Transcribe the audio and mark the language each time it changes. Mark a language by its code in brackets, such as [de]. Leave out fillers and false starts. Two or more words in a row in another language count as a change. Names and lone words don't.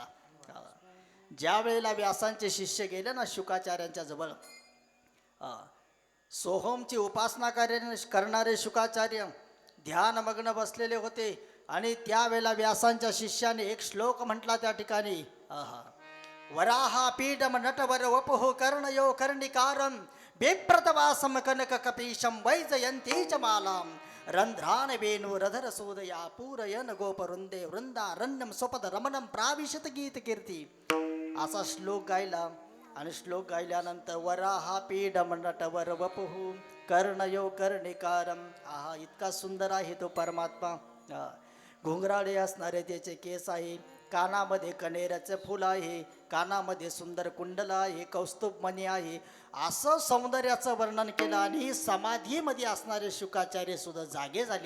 [mr] ज्या वेळेला व्यासांचे शिष्य गेले ना शुकाचार्यांच्या जवळ, सोहमची उपासना करणारे शुकाचार्य ध्यानमग्न बसलेले होते आणि त्यावेळेला व्यासांच्या शिष्याने एक श्लोक म्हटला त्या ठिकाणी. [sa] वराहा पीडम नटवर वपुः कर्णयो कर्णिकारं बिभ्रतवासम कनक कपीशं वैजयंती च मालां रंध्रान वेणु रधर सोदया पूरयन गोपवृंदे वृंदारण्यम स्वपद रमणम प्राविशत गीत कीर्ती. [mr] असा श्लोक गायला आणि श्लोक गायल्यानंतर [sa] वराहा पीडम नटवर वपुः कर्णयो कर्णिकारं. [mr] आहा, इतका सुंदर आहे तो परमात्मा. घुंगराळे असणारे त्याचे केस आहे, कानामध्ये कनेराचं फुल आहे, कानामध्ये सुंदर कुंडल आहे, कौस्तुभ मणी आहे. असं सौंदर्याचं वर्णन केलं आणि समाधीमध्ये असणारे शुकाचार्य सुद्धा जागे झाले.